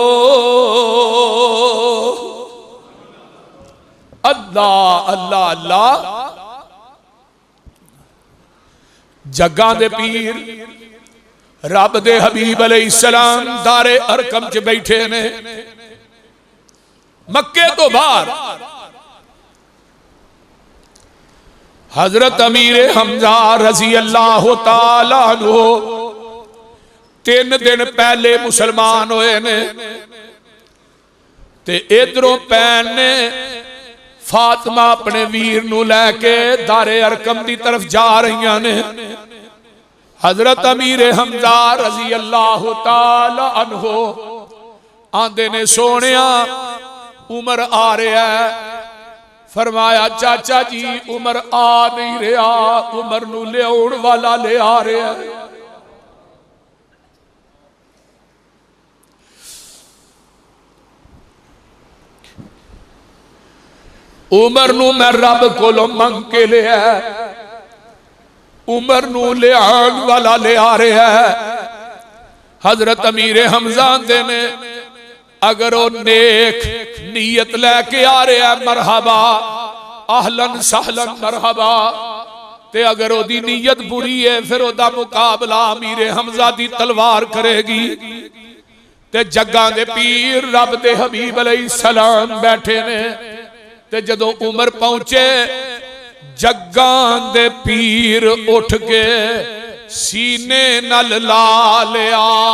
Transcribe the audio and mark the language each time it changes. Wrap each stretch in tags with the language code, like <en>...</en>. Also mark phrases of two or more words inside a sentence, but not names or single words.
<pa>ਅੱਲਾਹ ਅੱਲਾਹ ਅੱਲਾਹ ਜੱਗਾ ਦੇ ਪੀਰ ਰੱਬ ਦੇ ਹਬੀਬ ਅਲੈਹਿੱਸਲਾਮ ਦਾਰੇ ਅਰਕਮ ਚ ਬੈਠੇ ਨੇ ਮੱਕੇ ਤੋ ਬਾਹਰ ਹਜ਼ਰਤ ਅਮੀਰ ਹਮਜ਼ਾ</pa> <ar>رضي الله تعالى عنه</ar> <pa>3 ਦਿਨ ਪਹਿਲੇ ਮੁਸਲਮਾਨ ਹੋਏ ਨੇ ਤੇ ਇਧਰੋਂ ਭੈਣ ਨੇ ਫ਼ਾਤਿਮਾ ਅਪਣੇ ਵੀਰ ਨੂ ਲੈਕੇ ਦਾਰੇ ਅਰਕਮ ਕੀ ਤਰਫ਼ ਜਾ ਰਹੀ ਨੇ ਹਜ਼ਰਤ ਅਮੀਰ ਹਮਜ਼ਾ</pa> <ar>رضي الله تعالى عنه</ar> <pa>ਆਂਦੇ ਨੇ ਸੋਣਿਆ ਉਮਰ ਆ ਰਿਹਾ ਹੈ ਫ਼ਰਮਾਇਆ ਚਾਚਾ ਜੀ ਉਮਰ ਆ ਨਹੀਂ ਰਿਹਾ ਉਮਰ ਨੂ ਲਿਆਉਣ ਵਾਲਾ ਲੇ ਆ ਰਿਹਾ ਹੈ ਉਮਰ ਨੂ ਮੈਂ ਰੱਬ ਕੋਲੋਂ ਮੰਗ ਕੇ ਲਿਆ ਉਮਰ ਨੂ ਲਿਆਉਣ ਵਾਲਾ ਲੇ ਆ ਰਿਹਾ ਹੈ ਹਜ਼ਰਤ ਅਮੀਰ ਹਮਜ਼ਾ ਦੇ ਨੇ ਅਗਰ ਵੋ ਨੇਕ ਨੀਯਤ ਲੈਕੇ ਆ ਰਿਹਾ ਹੈ</pa> <ar>مرحبا أهلا وسهلا مرحبا</ar> <pa>ਤੇ ਅਗਰ ਓਦੀ ਨੀਯਤ ਬੁਰੀ ਹੈ ਫਿਰ ਓਦਾ ਮੁਕਾਬਲਾ ਅਮੀਰ ਹਮਜ਼ਾ ਦੀ ਤਲਵਾਰ ਕਰੇਗੀ ਤੇ ਜੱਗਾ ਦੇ ਪੀਰ ਰੱਬ ਦੇ ਹਬੀਬ ਅਲੈਹਿੱਸਲਾਮ ਬੈਠੇ ਨੇ ਤੇ ਜਦੋਂ ਉਮਰ ਪਹੁੰਚੇ ਜੱਗਾ ਦੇ ਪੀਰ ਉਠ ਕੇ ਸੀਨੇ ਨਲ ਲਾ ਲਿਆ</pa>